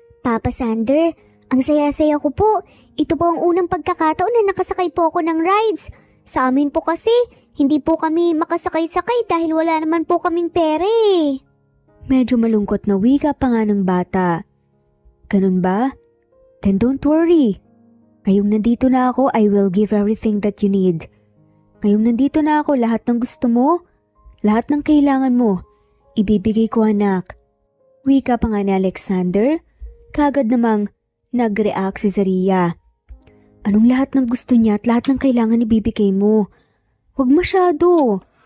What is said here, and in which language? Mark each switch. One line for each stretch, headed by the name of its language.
Filipino: Papa Sander, ang saya-saya ko po. Ito po ang unang pagkakataon na nakasakay po ako ng rides. Sa amin po kasi, hindi po kami makasakay-sakay dahil wala naman po kaming pera eh. Medyo malungkot na wika pa nga ng bata. Ganun ba?
English: Then don't worry.
Filipino: Ngayong nandito na ako,
English: I will give everything that you need.
Filipino: Ngayong nandito na ako, lahat ng gusto mo, lahat ng kailangan mo, ibibigay ko, anak. Wika pa nga ni Alexander, kagad namang nag-react si Zaria. Anong lahat ng gusto niya at lahat ng kailangan ibibigay mo? Huwag masyado.